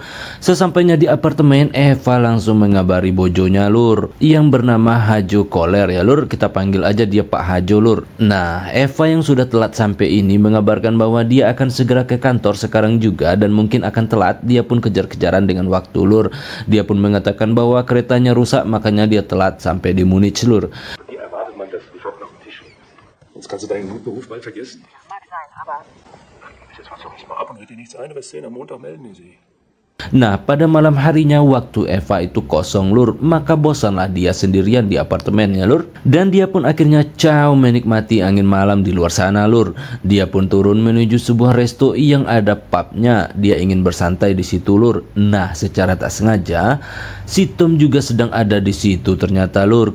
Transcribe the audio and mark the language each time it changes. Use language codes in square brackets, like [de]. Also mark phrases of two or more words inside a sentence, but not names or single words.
[id] Sesampainya di apartemen, Eva langsung mengabari bojonya lur yang bernama Hajo Kohler ya lur. Kita panggil aja dia Pak Hajo lur. Nah, Eva yang sudah telat sampai ini mengabarkan bahwa dia akan segera ke kantor sekarang juga dan mungkin akan telat. Dia pun kejar-kejaran dengan waktu lur. Dia pun mengatakan bahwa keretanya rusak makanya dia telat sampai di Munich lur. [de] Jetzt kannst du deinen Beruf bald vergessen. Mag sein, aber Jetzt mach doch nicht mal ab und red dir nichts ein, du wirst sehen, am Montag melden die sich. [id] Nah, pada malam harinya waktu Eva itu kosong lur, maka bosanlah dia sendirian di apartemennya lur. Dan dia pun akhirnya menikmati angin malam di luar sana lur. Dia pun turun menuju sebuah resto yang ada pubnya. Dia ingin bersantai di situ lur. Nah, secara tak sengaja si Tom juga sedang ada di situ ternyata lur.